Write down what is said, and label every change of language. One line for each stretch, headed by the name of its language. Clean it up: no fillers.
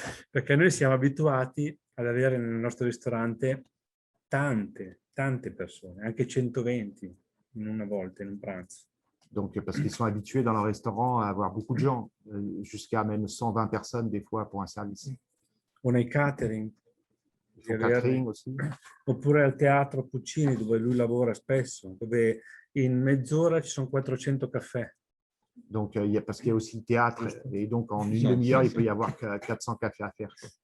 Italian: Perché noi siamo abituati ad avere nel nostro ristorante tante persone, anche 120 in una volta, in un pranzo.
French: Donc, parce qu'ils sont habitués dans leur restaurant à avoir beaucoup de gens, jusqu'à même 120 personnes des fois pour un service.
Italian: O nei catering.
French: Au catering aussi.
Italian: Oppure al teatro Puccini, dove lui lavora spesso, dove in mezz'ora ci sono 400 caffè.
French: Donc, parce qu'il y a aussi le théâtre, et donc en une demi-heure, il peut y avoir 400 cafés à faire.